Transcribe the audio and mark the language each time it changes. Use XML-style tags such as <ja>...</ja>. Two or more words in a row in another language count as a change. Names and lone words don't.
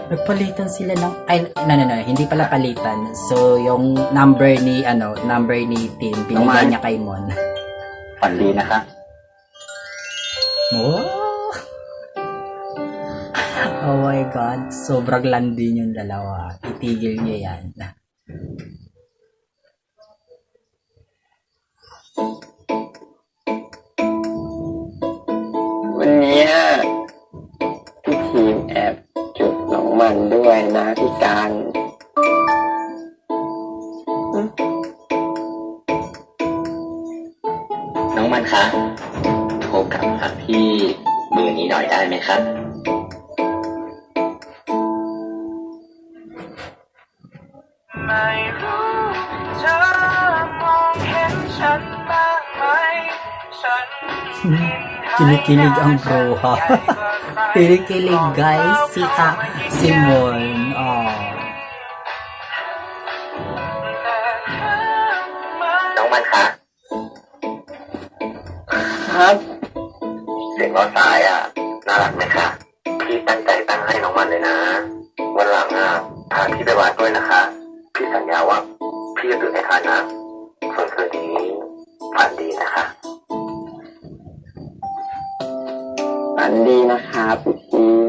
<tl>Nagpalitan sila ng, ay, no, hindi pala palitan. So, yung number ni Tim, binigay niya kay Mon.</tl> <th>ฝันดีนะครับ</th> <en>Oh! Oh my God,</en> <tl>sobrang landi yung dalawa. Itigil niya yan.</tl> <th>วันนี้พี่ทีมแอบจุดน้องมันด้วยนะพี่การน้องมันคะโทรกลับหาพี่เบอร์นี้หน่อยได้ไหมครับ ไม่รู้เธอมองเห็นฉันบ้างไหมฉัน</th> <tl>Kinikilig ang bruha. Kinikilig guys, si Mon. Oh.</tl> <th>น้องมันคะครับเสียงรอสายน่ารักไหมคะพี่ตั้งใจตั้งให้น้องมันเลยนะวันหลังพาพี่ไปวัดด้วยนะคะพี่สัญญาว่าพี่จะตื่นให้ทันนะส่วนคืนนี้ฝันดีนะคะฝันดีนะคะพี่ที</th>